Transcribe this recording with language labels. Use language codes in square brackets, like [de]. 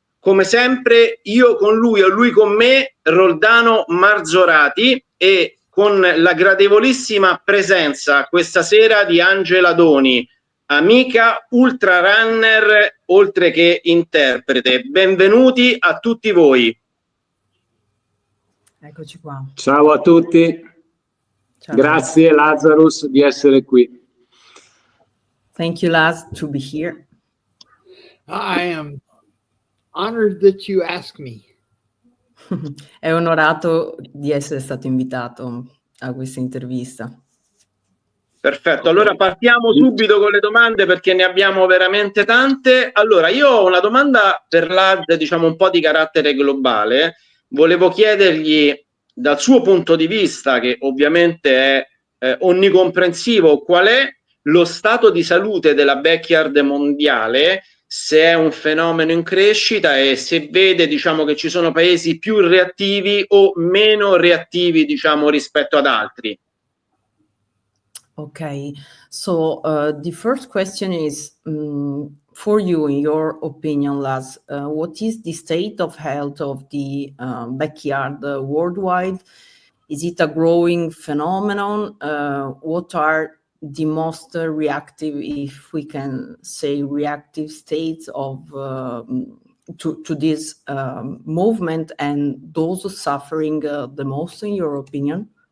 [it] Come sempre, io con lui o lui con me, Roldano Marzorati, e con la gradevolissima presenza questa sera di Angela Doni, amica ultrarunner oltre che interprete. Benvenuti a tutti voi. Eccoci qua. Ciao a tutti. Ciao. Grazie Lazarus di essere qui. [en] Thank you, Laz, to be here. I am honored that you asked me. [it] È onorato di essere stato invitato a questa intervista. Perfetto, allora partiamo subito con le domande perché ne abbiamo veramente tante. Allora, io ho una domanda per Lad, diciamo un po' di carattere globale. Volevo chiedergli dal suo punto di vista, che ovviamente è onnicomprensivo, qual è lo stato di salute della backyard mondiale, se è un fenomeno in crescita e se vede, diciamo, che ci sono paesi più reattivi o meno reattivi, diciamo, rispetto ad altri. [en] Okay, so the first question is for you, in your opinion, Laz, what is the state of health of the backyard worldwide? Is it a growing phenomenon? What are the most reactive, if we can say, reactive states of to this movement, and those suffering the most, in your opinion?